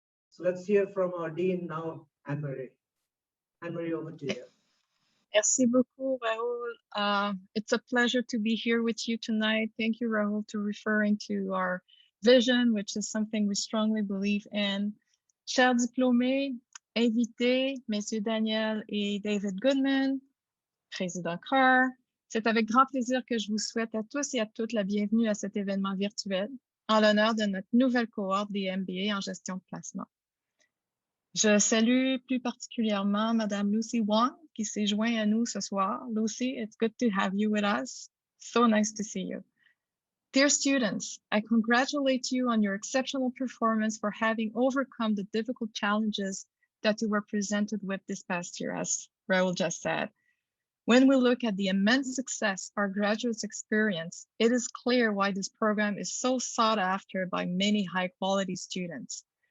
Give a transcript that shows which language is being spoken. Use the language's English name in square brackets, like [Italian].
[English] So let's hear from our Dean now, Anne-Marie. Anne-Marie, over to you. [French] Merci beaucoup, Rahul. [English] It's a pleasure to be here with you tonight. Thank you, Rahul, for referring to our vision, which is something we strongly believe in. [French] Chers diplômés, invités, Messieurs Daniel et David Goodman, Président Carr, c'est avec grand plaisir que je vous souhaite à tous et à toutes la bienvenue à cet événement virtuel en l'honneur de notre nouvelle cohorte des MBA en gestion de placement. Je salue plus particulièrement Madame Lucy Wong qui s'est joint à nous ce soir. [English] Lucy, it's good to have you with us. So nice to see you. Dear students, I congratulate you on your exceptional performance for having overcome the difficult challenges that you were presented with this past year, as Rahul just said. When we look at the immense success our graduates experience, it is clear why this program is so sought after by many high-quality students.